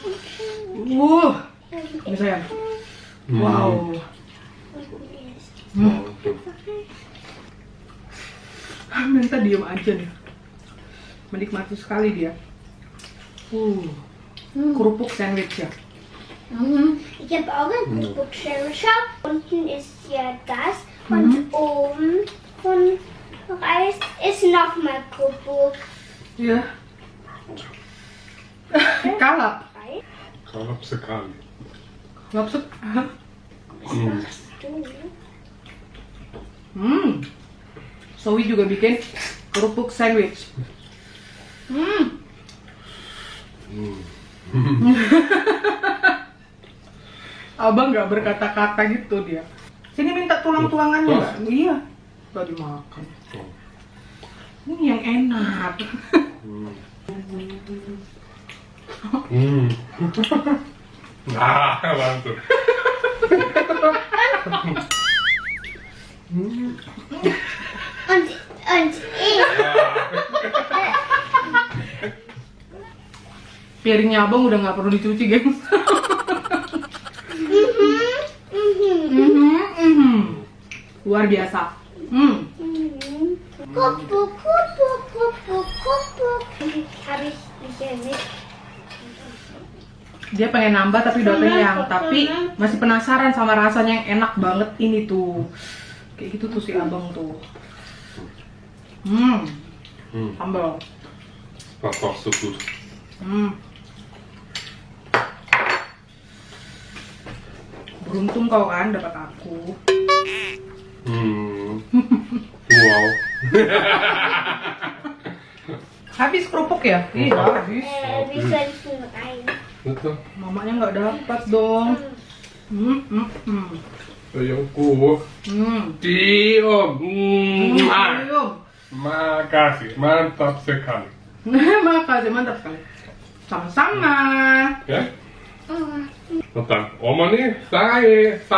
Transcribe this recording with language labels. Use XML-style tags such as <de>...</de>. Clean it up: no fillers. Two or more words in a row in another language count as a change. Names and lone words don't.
<id>Ini sayang. Wow. Menta diem aja nih. Menikmati sekali dia. Kerupuk sandwich ya.</id> <de>Ich habe auch ein Cookbook-Sandwich. Unten ist ja das und oben von Reis ist nochmal Cookbook.</de> <id>Iya. Kalap. Kalap sekali. Maksud? Hmm. Zoe juga bikin kerupuk sandwich. Abang nggak berkata-kata gitu dia. Sini minta tulang-tulangannya nggak? Iya. Nggak dimakan. Ini yang enak. Ah, mantap.</id> <de>Und ich.</de> <id>Piringnya abang udah nggak perlu dicuci, gengs. Luar biasa. Cookbook, Cookbook, Cookbook, Cookbook.</id> <de>Habe ich bisher nicht.</de> <id>Dia pengen nambah tapi udah kenyang, tapi masih penasaran sama rasanya yang enak banget ini tuh. Kayak gitu tuh si abang tuh. Sambal.</id> <de>War doch so gut.</de> <id>Beruntung kau kan dapat aku. Wow. Habis kerupuk ya? Iya habis.</id> <de>Wie soll ich denn rein? Bitte?</de> <id>Mamanya nggak dapat dong. Ayungku. Diom. Ayo. Makasih, mantap sekali. Makasih, mantap sekali. Sama-sama.</id> <ko>Ya? Nonton. Omoni, sange.</ko>